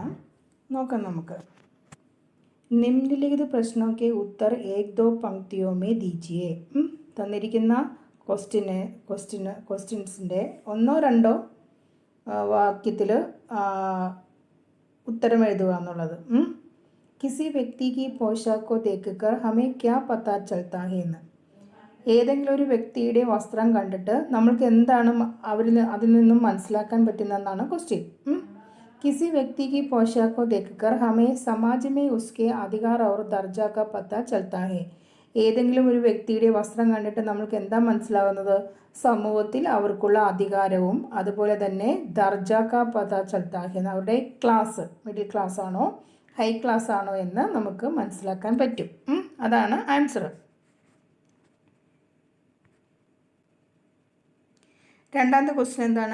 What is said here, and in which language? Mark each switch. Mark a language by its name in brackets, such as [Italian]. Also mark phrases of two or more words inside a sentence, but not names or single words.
[Malayalam] നോക്കാം നമുക്ക്. [Hindi] निम्नलिखित प्रश्नों के उत्तर एक दो पंक्तियों में दीजिए. [Malayalam] തന്നിരിക്കുന്ന ക്വസ്റ്റ്യൻസിൻ്റെ ഒന്നോ രണ്ടോ വാക്യത്തിൽ उत्तरम एഴുതുക എന്നുള്ളത്. [Hindi] किसी व्यक्ति की पोशाक को देखकर हमें क्या पता चलता है എന്ന്. [Malayalam] ഏതെങ്കിലും ഒരു വ്യക്തിയുടെ വസ്ത്രം കണ്ടിട്ട് നമ്മൾക്ക് എന്താണ് അതിൽ നിന്നും മനസ്സിലാക്കാൻ പറ്റുന്നതെന്നാണ് ക്വസ്റ്റ്യൻ. [Hindi] किसी व्यक्ति की पोशाक को देखकर हमें समाज में उसके अधिकार और दर्जा का पता चलता है. [Malayalam] ഏതെങ്കിലും ഒരു വ്യക്തിയുടെ വസ്ത്രം കണ്ടിട്ട് നമ്മൾക്ക് എന്താ മനസ്സിലാവുന്നത്? സമൂഹത്തിൽ അവർക്കുള്ള അധികാരവും അതുപോലെ തന്നെ [Hindi] दर्जा का पता चलता है, [Malayalam] അവരുടെ ക്ലാസ് [English] middle class [Malayalam] ആണോ [English] high class [Malayalam] ആണോ എന്ന് നമുക്ക് മനസ്സിലാക്കാൻ പറ്റും. അതാണ് ആൻസർ. രണ്ടാമത്തെ ക്വസ്റ്റ്യൻ എന്താണ്?